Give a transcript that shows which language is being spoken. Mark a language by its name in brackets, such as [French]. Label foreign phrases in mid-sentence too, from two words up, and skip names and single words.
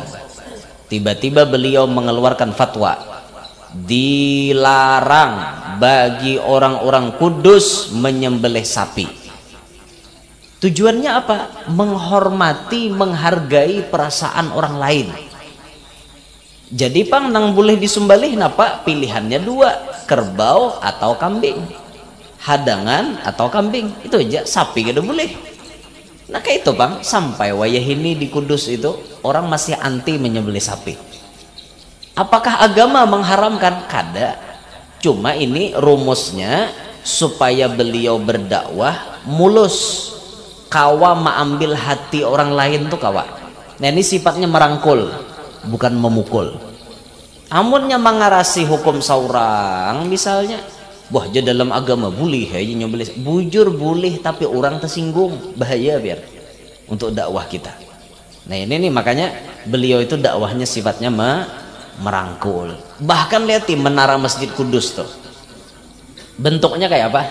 [Indonesian] Tiba-tiba beliau mengeluarkan fatwa, dilarang bagi orang-orang Kudus menyembelih sapi. Tujuannya apa? Menghormati, menghargai perasaan orang lain. [Banjar] Jadi nang boleh disembelih napa? Pilihannya dua. kerbau atau kambing, hadangan atau kambing, itu aja. Sapi kada boleh. Nah kayak itu bang, sampai wayah ini di Kudus itu orang masih anti menyembelih sapi. Apakah agama mengharamkan? Kada. Cuma ini rumusnya supaya beliau berdakwah mulus, kawa mengambil hati orang lain tuh kawa. Nah ini sifatnya merangkul, bukan memukul. Amunnya mengarasi hukum saurang misalnya, wah je dalam agama boleh ya nyembelih, bujur boleh, tapi orang tersinggung, bahaya biar untuk dakwah kita. Nah ini nih makanya beliau itu dakwahnya sifatnya merangkul. Bahkan lihat di menara Masjid Kudus tuh, bentuknya kayak apa?